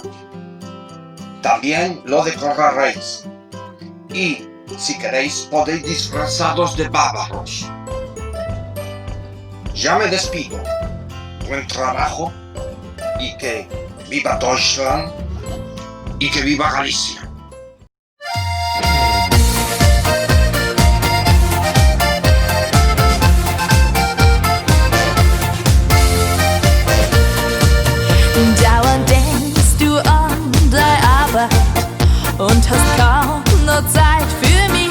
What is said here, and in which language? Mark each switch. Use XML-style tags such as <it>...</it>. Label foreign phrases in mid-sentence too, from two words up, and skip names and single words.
<es>También lo decoraréis y, si queréis, podéis disfrazaros de bárbaros. Ya me despido. Buen trabajo y que viva Deutschland y que viva Galicia.</es> <de>Dauernd denkst du an deine Arbeit und hast kaum noch Zeit für mich.</de>